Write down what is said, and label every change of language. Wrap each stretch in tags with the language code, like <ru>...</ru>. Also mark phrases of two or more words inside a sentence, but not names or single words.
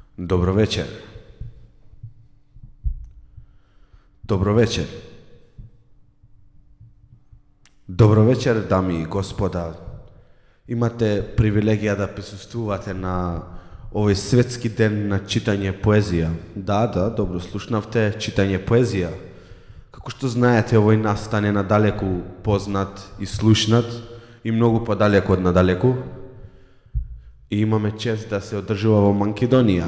<mk>Dobro večer. Dobro večer. Dobro večer, dami i gospoda. Imate привилегија да присуствувате на овој светски ден на читање поезија. Да, добро слушнавте, читање поезија. Како што знаете, овој настан е надалеку познат и слушнат и многу подалеку од надалеку. И имаме чест да се одржува во Македонија.</mk>